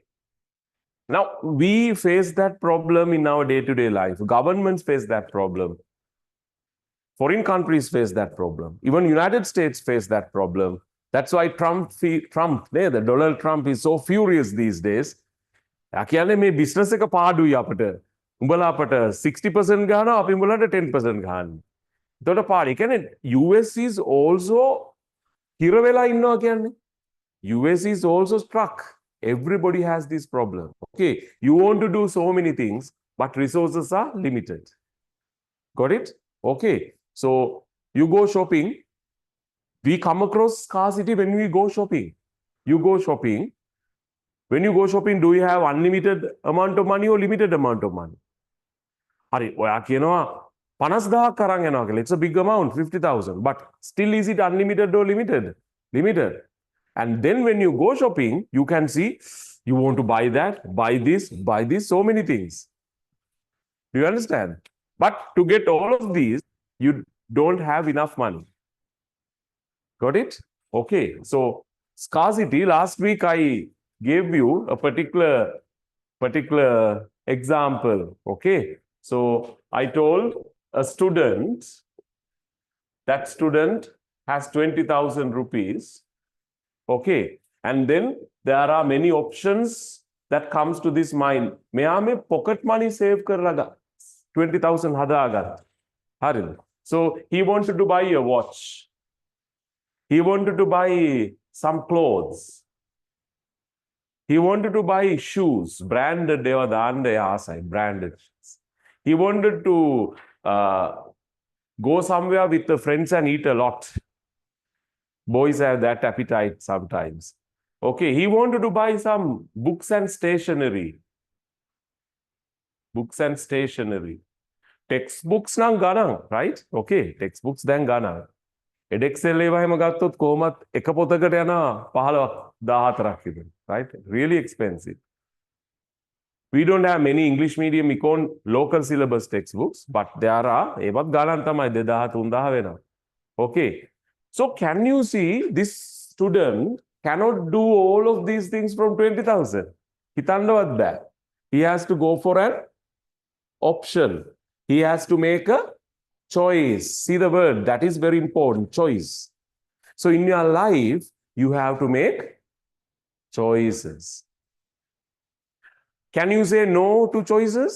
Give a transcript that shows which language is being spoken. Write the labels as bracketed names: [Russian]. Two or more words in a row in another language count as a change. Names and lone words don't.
[English] Now, we face that problem in our day-to-day life. Governments face that problem. Foreign countries face that problem. Even United States face that problem. That's why Donald Trump is so furious these days. [Sinhala] කියන්නේ මේ බිස්නස් එක පාඩුයි අපිට. උඹලා අපට 60% ගන්නවා අපි උඹලට 10% ගන්න. එතකොට පාඩු. කියන්නේ [English] US is also [Sinhala] හිර වෙලා ඉන්නවා කියන්නේ. [English] US is also struck. Everybody has this problem. Okay, you want to do so many things, but resources are limited. Got it? Okay, so you go shopping. We come across scarcity when we go shopping. You go shopping. When you go shopping, do you have unlimited amount of money or limited amount of money? [Sinhala] හරි ඔයා කියනවා 50000ක් අරන් යනවා කියලා. [English] It's a big amount, 50,000. But still is it unlimited or limited? Limited. And then when you go shopping, you can see you want to buy that, buy this, so many things. Do you understand? But to get all of these, you don't have enough money. Got it? Okay. So scarcity, last week I gave you a particular example. Okay. So I told a student, that student has 20,000 rupees. Okay. And then there are many options that comes to this mind. [Sinhala] මෙයා මේ [English] pocket money [Sinhala] save කරලා 20,000 හදාගත්තා. හරිද? [English] So he wanted to buy a watch. He wanted to buy some clothes. He wanted to buy shoes, branded branded shoes. He wanted to go somewhere with the friends and eat a lot. Boys have that appetite sometimes. Okay, he wanted to buy some books and stationery. Books and stationery. Textbooks nang ගණන්, right? [Sinhala] Okay, textbooks දැන් ගණන්. Edexcel ඒවා හැම ගත්තොත් කොහොමත් එක පොතකට යනවා 15,000 14ක් විතර, [English] right? Really expensive. We don't have many English medium local syllabus textbooks, but there are [Sinhala] ඒවත් ගණන් තමයි [English] 2,000 3,000 වෙනවා. Okay. So can you see this student cannot do all of these things from 20,000? [Sinhala] හිතන්නවත් බෑ. [English] He has to go for an option. He has to make a choice. See the word, that is very important, choice. So in your life, you have to make choices. Can you say no to choices?